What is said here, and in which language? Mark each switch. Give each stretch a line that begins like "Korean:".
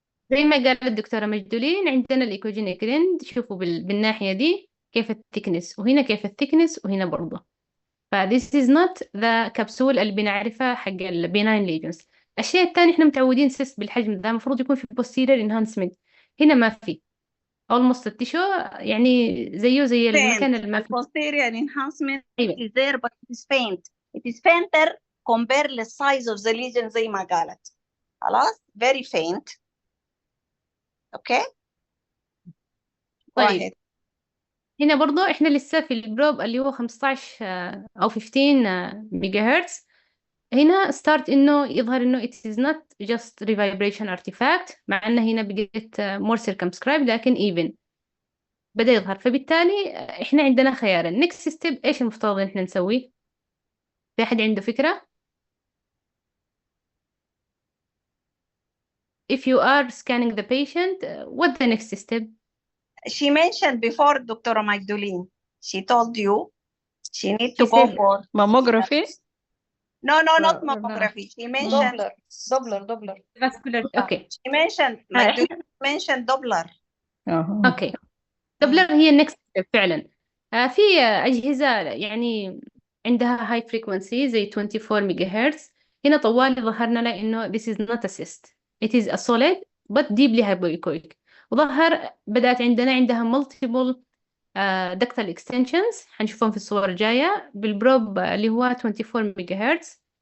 Arabic: زي ما قالت الدكتورة مجدولين، عندنا الإيكوجينيك ريند. شوفوا بالناحية دي كيف الثيكنس، وهنا كيف الثيكنس، وهنا برضه.
English: this is not the
Arabic: كبسول اللي بنعرفها حق البيناين ليجنز. الشيء الثاني، احنا متعودين سيست بالحجم ده المفروض يكون في
English: posterior enhancement،
Arabic: هنا ما في. almost التيشو يعني زي المكان اللي ما في.
English: posterior enhancement is there but it is faint. It is fainter compared to the size of the lesion
Arabic: زي ما قالت. خلاص؟
English: very faint. Okay.
Arabic: طيب هنا برضو احنا لسه في البروب اللي هو 15 او 15 ميجا هرتز. هنا ستارت انه يظهر انه
English: it is not just revibration artifact،
Arabic: مع انه هنا بقيت
English: more circumscribed
Arabic: لكن even بدأ يظهر. فبالتالي احنا عندنا خيارين.
English: next step
Arabic: ايش المفترض ان احنا نسوي؟ في احد عنده فكرة؟
English: if you are scanning the patient, what the next step? She mentioned before, Dr. Magdalene, she told you she need to go for mammography. No, not mammography. She mentioned Doppler. Vascular. Okay. She mentioned Doppler. Okay. Doppler
Arabic: هي
English: next step
Arabic: فعلا. في أجهزة يعني عندها
English: high frequency
Arabic: زي 24 ميجا هرتز. هنا طوال ظهرنا لنا إنه
English: this is not a cyst. It is a solid but deeply hypoechoic.
Arabic: وظهر بدأت عندها
English: multiple ductal extensions
Arabic: حنشوفهم في الصور الجاية بالبروب اللي هو 24 ميجا هرتز.